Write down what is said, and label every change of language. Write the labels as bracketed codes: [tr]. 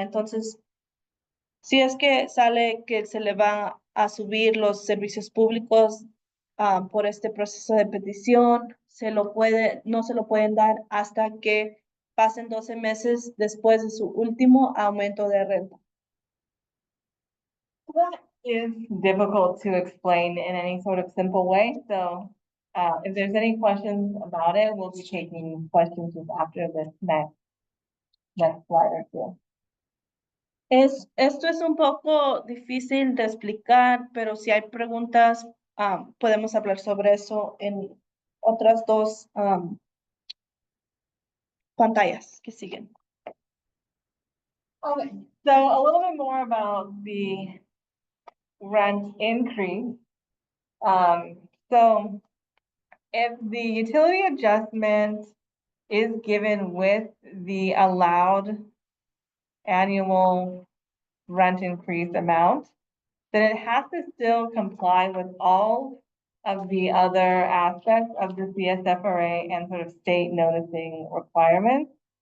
[es] Entonces, si es que sale que se le van a subir los servicios públicos por este proceso de petición, no se lo pueden dar hasta que pasen 12 meses después de su último aumento de renta. [en] That is difficult to explain in any sort of simple way. So if there's any questions about it, we'll be taking questions after this next slide or two. [es] Esto es un poco difícil de explicar, pero si hay preguntas, podemos hablar sobre eso en otras dos pantallas que siguen. [en] Okay, so a little bit more about the rent increase. So if the utility adjustment is given with the allowed annual rent increase amount, then it has to still comply with all of the other aspects of the CSFRA and sort of state noticing requirements.